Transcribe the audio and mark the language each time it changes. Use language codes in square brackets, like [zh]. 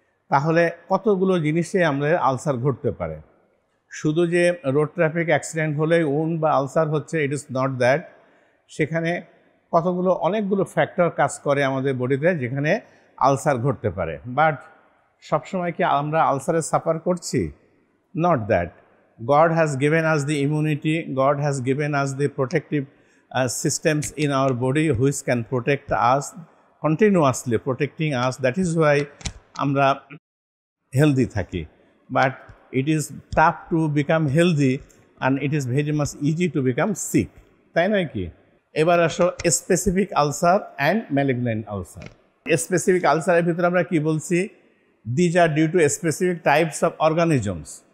[bn] তাহলে কতগুলো জিনিসে আমাদের আলসার ঘটতে পারে। শুধু যে রোড ট্রাফিক অ্যাক্সিডেন্ট হলেই উন্ড বা আলসার হচ্ছে, [en] It is not that. [bn] সেখানে অনেকগুলো ফ্যাক্টর কাজ করে আমাদের বডিতে যেখানে আলসার ঘটতে পারে। বাট সবসময় কি আমরা আলসারে সাফার করছি? [en] Not that. God has given us the immunity, God has given us the protective systems in our body which can protect us, continuously protecting us. That is why [bn] আমরা [en] healthy [bn] থাকি। [en] But it is tough to become healthy and it is very much easy to become sick, [bn] তাই নয় কি? এবার আসো specific ulcer and malignant ulcer. Specific আলসারের ভিতরে আমরা কি বলছি? [en] These are due to specific types of organisms.